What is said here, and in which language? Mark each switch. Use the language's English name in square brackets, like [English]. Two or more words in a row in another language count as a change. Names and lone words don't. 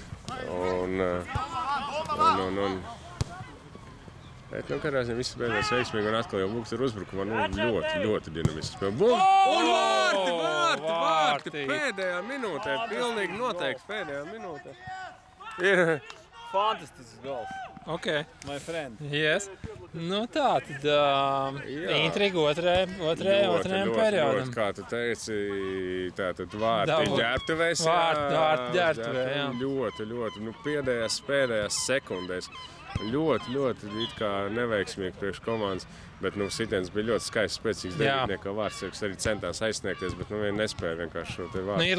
[Latvian] Bet, katrā ziņā viss beidzās veiksmīgi un atkal jau Būks ar uzbrukumā ļoti dinamiski spēlē. Bumbu! Un vārti! Pēdējā minūtē, pilnīgi noteikti pēdējā minūtē. Ir fantastisks gols. Ok. [English] My friend. Yes. [Latvian] Nu tā, tad intriga otrajam periodam. Kā tu teici, tātad vārti ģērbtuvēs. Vārti ģērbtuvē, jā. Ļoti, pēdējās sekundēs. Ļoti it kā neveiksmīgi priekš komandas, bet sitiens bija ļoti skaists, spēcīgs devītnieka vārdsargs arī centās aizsniegties, bet vien nespēja vienkārši šo te vārdu.